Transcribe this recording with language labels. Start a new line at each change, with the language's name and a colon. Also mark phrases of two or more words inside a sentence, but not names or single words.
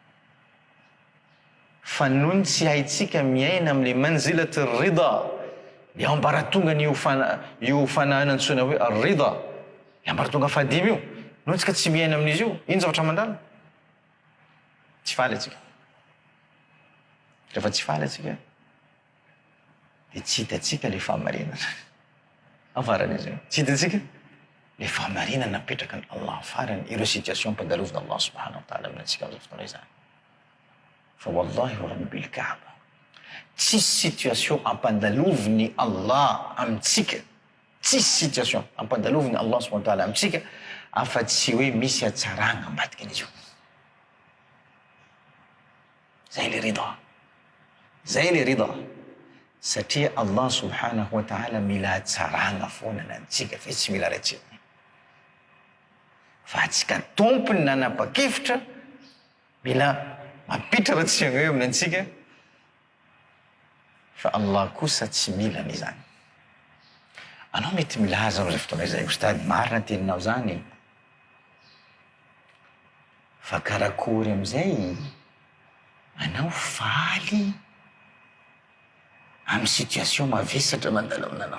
Malagasy: Fa noho ny tsy haitsika miaina am'le
Arabic: منزلة الرضا,
Malagasy: le ambaratonga io fanahana antsoina hoe rida, le ambaratonga fadimy io, noho tsika tsy miaina amin'izy io, ino zavatra mandalo? Tsy faly atsika. Rehefa tsy faly atsika de tsy hitatsika le fahamarinana afaran'izy io. Tsy hitatsika le fahamarinana napetraka ny Allah farany ireo situation ampandalovina Allah
Arabic: سبحانه وتعالى
Malagasy: aminantsika am'izay fotoana izany.
Arabic: فوالله ورب الكعبة,
Malagasy: tsisy situation ampandaloviny Allah amitsika, tsisy situation ampandaloviny Allah
Arabic: سبحانه وتعالى
Malagasy: amitsika afa-tsy hoe misy atsarana ambadika an'izy io. Zay le rida, zay le rida. Satria Allah
Arabic: سبحانه وتعالى
Malagasy: mila atsarana foana nantsika fe tsy mila ratsina. Fa atsika tompony nanapa-kevitra mila mampitra ratsiana eo aminantsika, fa Allah kosa tsy mila an'izany. Anao mety milaza am'izay fotoana izay, ostady marina teninao zany, fa karakory am'izay anao faly amin'ny situation mavesatra mandalo aminanao.